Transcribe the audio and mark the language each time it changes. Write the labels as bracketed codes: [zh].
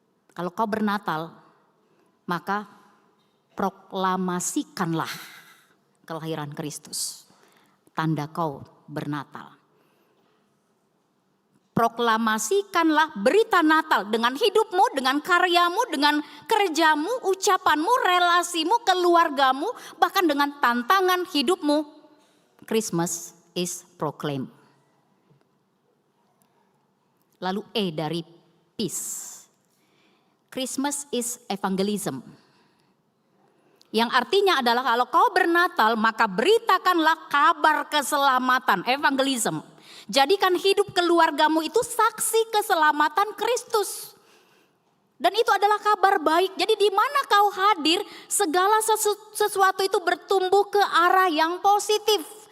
[id] Kalau kau bernatal, maka proklamasikanlah kelahiran Kristus. Tanda kau bernatal. proklamasikanlah berita Natal dengan hidupmu, dengan karyamu, dengan kerjamu, ucapanmu, relasimu, keluargamu, bahkan dengan tantangan hidupmu. [en] Christmas is proclaimed. [id] Lalu E dari peace. [en] Christmas is evangelism. [id] Yang artinya adalah kalau kau bernatal maka beritakanlah kabar keselamatan, evangelism. Jadikan hidup keluargamu itu saksi keselamatan Kristus. Dan itu adalah kabar baik. Jadi di mana kau hadir, segala sesuatu itu bertumbuh ke arah yang positif.